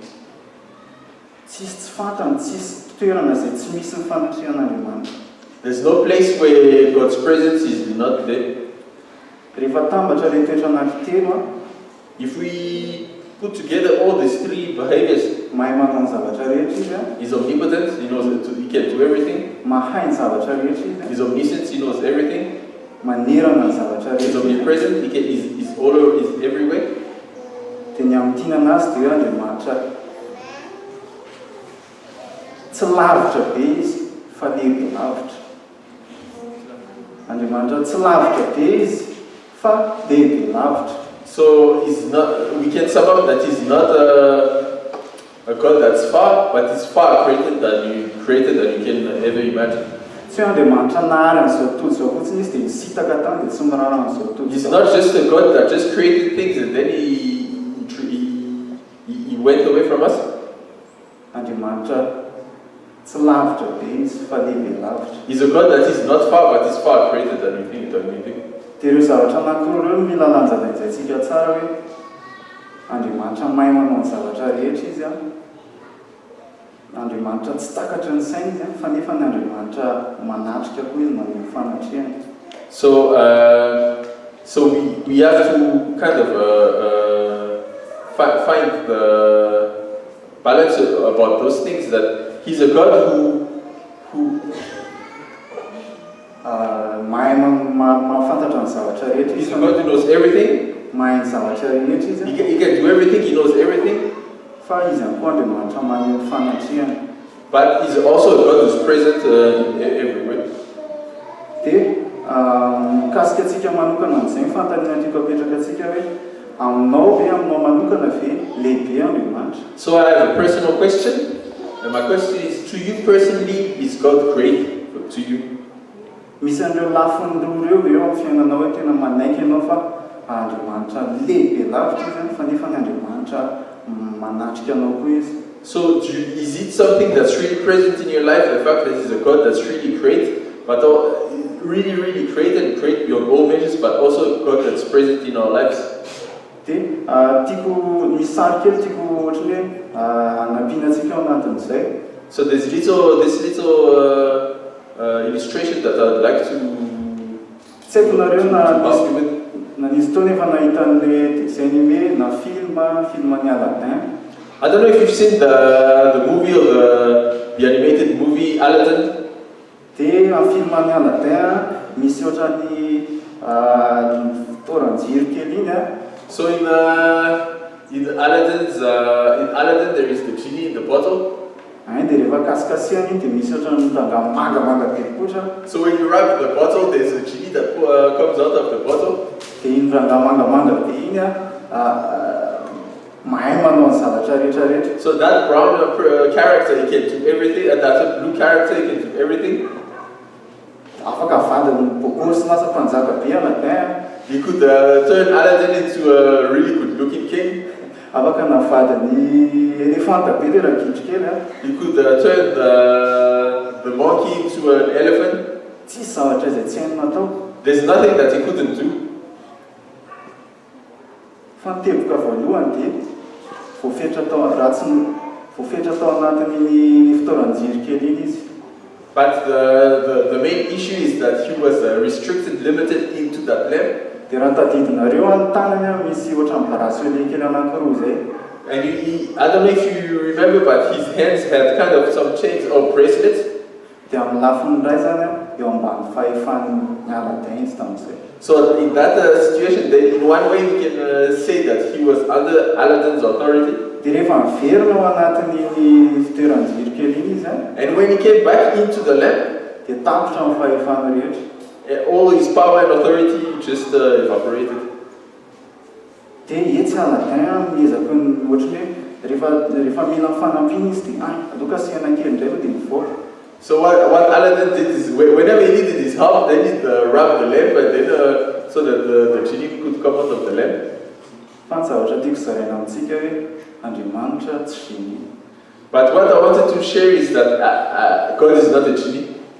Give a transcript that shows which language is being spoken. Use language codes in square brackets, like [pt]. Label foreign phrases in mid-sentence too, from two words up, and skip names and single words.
[mg] Tsisy tsy fantany, tsisy toerana izay tsy misy ny fanatrian'Andriamanitra. [en] There's no place where God's presence is not there. [mg] Rehefa tambatra ilay toetra anankitelo, [en] if we put together all these three behaviors, [mg] mahay manao ny zavatra rehetra izy, [en] He's omnipotent, He knows He can do everything. [mg] Mahay ny zavatra rehetra izy, [en] He's omniscient, He knows everything. [mg] Manerana ny zavatra [en] He's [mg] rehetra. [en] omnipresent, He's all over, He's everywhere. [mg] Dia ny amin'ntinana azy dia Andriamanitra tsy lavitra be izy fa lehibe lavitra. Andriamanitra tsy lavitra be izy fa lehibe lavitra. [en] So we can sum up that He's not a God that's far, but He's far greater than you can ever imagine. [mg] Tsy hoe Andriamanitra nahary an'izao tontolo izao fotsiny izy dia misitaka tany dia tsy mirara an'izao tontolo. [en] He's not just a God that just created things and then he went away from us. [mg] Andriamanitra tsy lavitra be izy fa lehibe lavitra. [en] He's a God that is not far, but is far greater than we think. [mg] Dia ireo zavatra anankiroa ireo mila lanjanaintsika tsara hoe Andriamanitra mahay manao ny zavatra rehetra izy a. Andriamanitra tsy takatra ny saina izy fa nefa ny Andriamanitra manatrika koa izy manome fanatriana. [en] So we have to kind of find the balance about those things, that He's a God who [mg] mahafantatra ny zavatra rehetra. [en] He's a God who knows everything. [mg] Mahay ny zavatra rehetra izy. [en] He can do everything, He knows everything. [mg] Fa izy ihany koa Andriamanitra manome fanatriana. [en] But He's also a God who's present everywhere. [mg] Dia mikasika antsika manokana amin'izay fantaniana tiako apetraka antsika hoe aminao ve aminao manokana ve lehibe Andriamanitra? [en] So I have a personal question, and my question is, to you personally, is God great to you? [mg] Misy an'ireo lafiny roa ireo ve eo amin'ny fiainanao hoe tena manaiky ianao fa Andriamanitra lehibe lavitra izy fa nefa ny Andriamanitra manatrika anao koa izy. [en] So is it something that's really present in your life, the fact that He's a God that's really great, but really, really great and great beyond all measures, but also a God that's present in our lives? [mg] Dia tiako misy sary kely tiako ohatra hoe hanampiana antsika ao anatin'izay. [en] So there's this little illustration that I'd like to [mg] Tsy haiko nareo [en] pass you with. [mg] na nisy tao nefa nahita an'ilay [fr] dessin animé [mg] na filmany Aladdin. [en] I don't know if you've seen the movie or the animated movie Aladdin. [mg] Dia amin'ny filmany Aladdin misy ohatrany fitoeran-jiro kely iny. [en] So in Aladdin there is the genie in the bottle. [mg] Dia rehefa kasikasihana iny dia misy ohatrany mitanga mangamanga be kotra. [en] So when you wrap the bottle, there's a genie that comes out of the bottle. [mg] Dia iny ranga mangamanga be iny mahay manao ny zavatra rehetrarehetra. [en] So that brown character, he can do everything, and that blue character, he can do everything. [mg] Afaka avadiny bokosy lasa mpanjaka be Aladdin. [en] He could turn Aladdin into a really good-looking king. [mg] Afaka navadiny elefanta be le ragidro kely. [en] He could turn the monkey into an elephant. [mg] Tsisy zavatra izay tsy hainy natao. [en] There's nothing that he couldn't do. [mg] Fa ny teboka voalohany dia voafetra tao anatin'ny fitoeran-jiro kely iny izy. [en] But the main issue is that he was restricted, limited into that lamp. [mg] Dia raha tadidinareo any tanany misy ohatran'ny bracelet kely anankiroa izay. [en] And I don't know if you remember, but his hands had kind of some chains or bracelets. [mg] Dia amin'ny lafiny iray zany eo ambany fahefan'ny Aladdin izy tamin'izay. [en] So in that situation, in one way we can say that he was under Aladdin's authority. [mg] Dia rehefa miverina ao anatin'ny fitoeran-jiro kely iny izy. [en] And when he came back into the lamp, [mg] dia tapitra amin'ny fahefana rehetra. [en] All his power and authority just evaporated. [mg] Dia etsy Aladdin miezaka ohatry hoe rehefa mila fanampiana izy dia aloka asihana kely indray dia mivoaka. [en] So what Aladdin did is, whenever he needed his help, then he'd rub the lamp, and then so that the genie could come out of the lamp. But what I wanted to share is that God is not a genie.